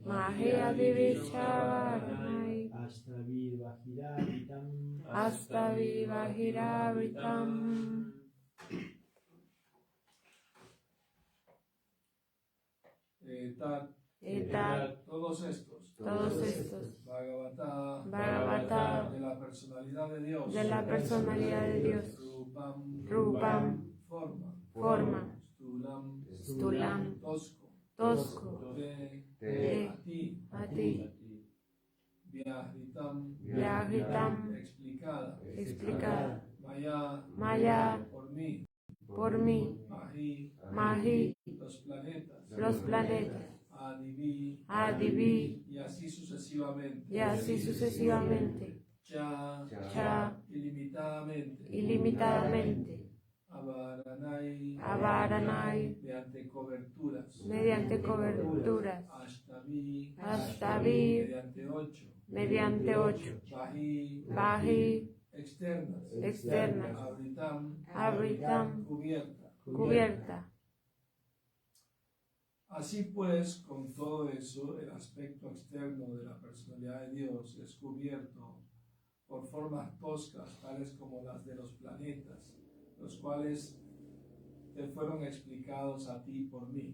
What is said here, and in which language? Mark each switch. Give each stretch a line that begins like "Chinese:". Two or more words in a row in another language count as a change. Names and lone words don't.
Sanskrit: Magia Divisharanai. Astavir Bahiravitam. Astavi Bahirvitam. Etat,
Spanish: todos estos. todos estos. Bhagavata, Bhagavata, de la personalidad de Dios. de la personalidad de Dios. Rupam, Rupam, forma. forma. Stulam, Stulam, tosco. tosco. Te, a ti. A ti. Vyahritam, Vyahritam, explicada. explicada. Maya, Maya, por mí. por mí. Mahi, Mahi, los planetas. los planetas. Adivi, Adivi, y así sucesivamente. y así sucesivamente. Cha, Cha, ilimitadamente. ilimitadamente. Avaranai, Avaranai, mediante coberturas. mediante coberturas. Ashtavi, Ashtavi, mediante 8. mediante 8. Bahi, Baji, externas. externas. Abritam, Abritam, cubierta. cubierta. Así pues, con todo eso, el aspecto externo de la personalidad de Dios es cubierto por formas toscas, tales como las de los planetas, los cuales te fueron explicados a ti por mí.